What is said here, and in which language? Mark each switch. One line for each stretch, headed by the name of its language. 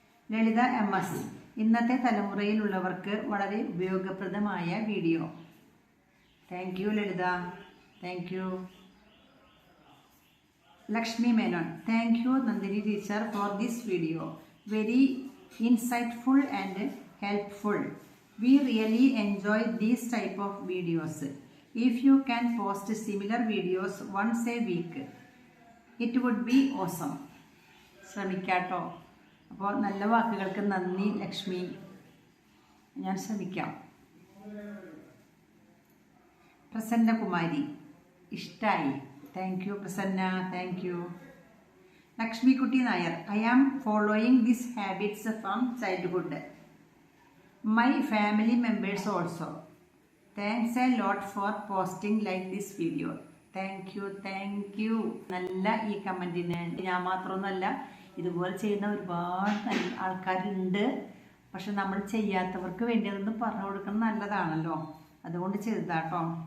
Malayalam: ലളിത MS, ഇന്നത്തെ തലമുറയിലുള്ളവർക്ക് വളരെ ഉപയോഗപ്രദമായ video.
English: Thank you Lalitha, thank you. Lakshmi Menon, thank you Nandini teacher for this video. Very insightful and helpful. We really enjoy these type of videos. If you can post similar videos once a week, it would be awesome.
Malayalam: ശ്രമിക്കാട്ടോ. അപ്പോൾ നല്ല വാക്കുകൾക്ക് നന്ദി ലക്ഷ്മി, ഞാൻ ശ്രമിക്കാം. പ്രസന്നകുമാരി, ഇഷ്ടായി.
English: Thank you Prasanna, thank you. Lakshmikutty Nair, I am following this habits from childhood. My family members also. Thanks a lot for posting like this video. Thank you.
Malayalam: നല്ല ഈ കമൻറ്റിന് ഞാൻ മാത്രമൊന്നുമല്ല, ഇതുപോലെ ചെയ്യുന്ന ഒരുപാട് ആൾക്കാരുണ്ട്. പക്ഷെ നമ്മൾ ചെയ്യാത്തവർക്ക് വേണ്ടി അതൊന്ന് പറഞ്ഞു കൊടുക്കുന്നത് നല്ലതാണല്ലോ, അതുകൊണ്ട് ചെയ്തതാട്ടോ.